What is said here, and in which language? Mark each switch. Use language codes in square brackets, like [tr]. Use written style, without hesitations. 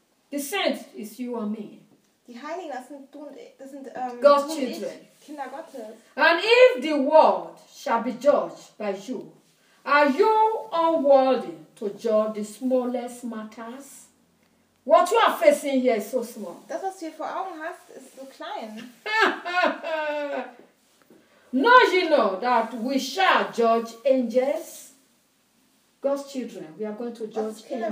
[en] The saints is you and me. [de] Die Heiligen, das sind [en] God's children. [de] Kinder Gottes. [en] And if the world shall be judged by you, are you unworthy to judge the smallest matters? What you are facing here is so small. [de] Das, was du hier vor Augen hast, ist so klein. [en] Know ye not that we shall judge angels? God's children, we are going to judge angels.